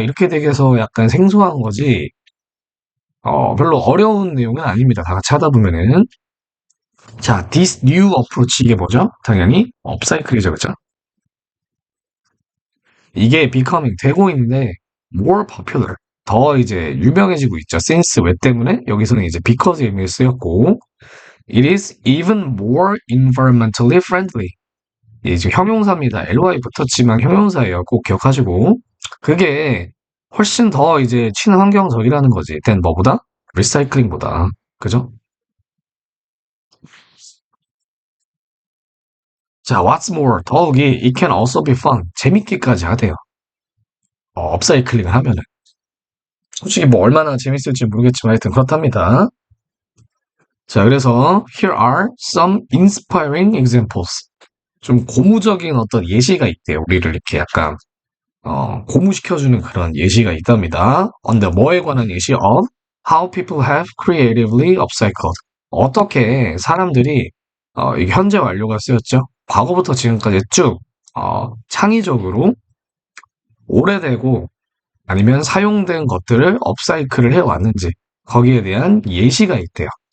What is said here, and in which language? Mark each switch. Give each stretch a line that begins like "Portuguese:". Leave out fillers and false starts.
Korean: 이렇게 되게서 약간 생소한 거지. 별로 어려운 내용은 아닙니다. 다 같이 하다 보면은. 자,
English: this new approach
Korean: 이게 뭐죠? 당연히 업사이클이죠. 그죠? 이게
English: becoming
Korean: 되고 있는데
English: more popular
Korean: 더 이제 유명해지고 있죠.
English: since
Korean: 왜 때문에 여기서는 이제
English: because
Korean: 의미를 쓰였고
English: it is even more environmentally friendly.
Korean: 이게 지금 형용사입니다. ly 붙었지만 형용사예요. 꼭 기억하시고 그게 훨씬 더 이제 친환경적이라는 거지. 일단 뭐보다? 리사이클링보다. 그죠?
English: 자, what's more
Korean: 더욱이
English: it can also be fun
Korean: 재밌기까지 하대요. 업사이클링을 하면은 솔직히 뭐 얼마나 재밌을지 모르겠지만 하여튼 그렇답니다.
English: 자, 그래서 here are some inspiring examples.
Korean: 좀 고무적인 어떤 예시가 있대요. 우리를 이렇게 약간 고무시켜주는 그런 예시가 있답니다. 언제 뭐에 관한 예시?
English: of how people have creatively upcycled.
Korean: 어떻게 사람들이 이게 현재 완료가 쓰였죠. 과거부터 지금까지 쭉 창의적으로 오래되고 아니면 사용된 것들을 업사이클을 해왔는지 거기에 대한 예시가 있대요.